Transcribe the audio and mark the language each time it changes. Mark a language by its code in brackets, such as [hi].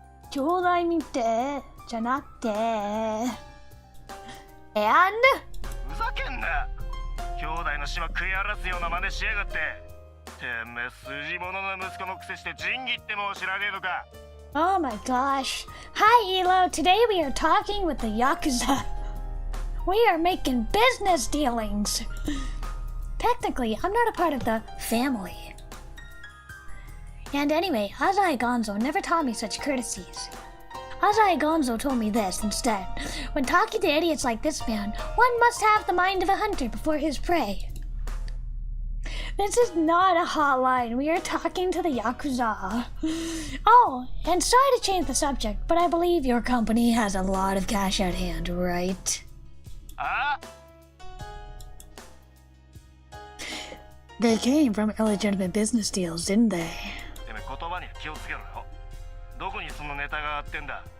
[ja] 兄弟みてじゃなくて And? ふざけんな。兄弟の島食い荒らすような真似しやがって。てめえ筋物の息子のくせして仁義ってもう知らねえのか。 [en] Oh my gosh. Hi Elo, today we are talking with the Yakuza. We are making business dealings. Technically, I'm not a part of the family. And anyway, Azai Gonzo never taught me such courtesies. Azai Gonzo told me this instead. When talking to idiots like this man, one must have the mind of a hunter before his prey. This is not a hotline. We are talking to the Yakuza. Oh, and sorry to change the subject, but I believe your company has a lot of cash at hand, right? They came from illegitimate business deals, didn't they? [ja] てめえ言葉に気をつけろよ。どこにそのネタがあってんだ。